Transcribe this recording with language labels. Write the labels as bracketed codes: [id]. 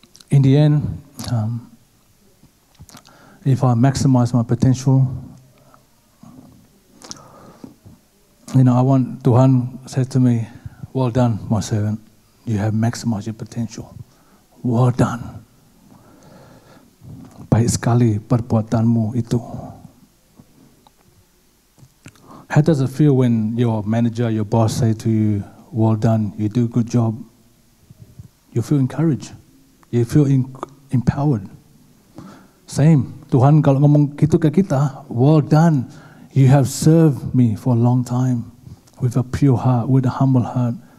[en] In the end, if I maximize my potential, I want Tuhan said to me, well done, my servant. You have maximized your potential. Well done. [id] Baik sekali perbuatanmu itu. [en] How does it feel when your manager, your boss say to you, well done, you do a good job? You feel encouraged. You feel empowered. Same. [id] Tuhan kalau ngomong gitu ke kita, [en] well done, you have served me for a long time with a pure heart, with a humble heart.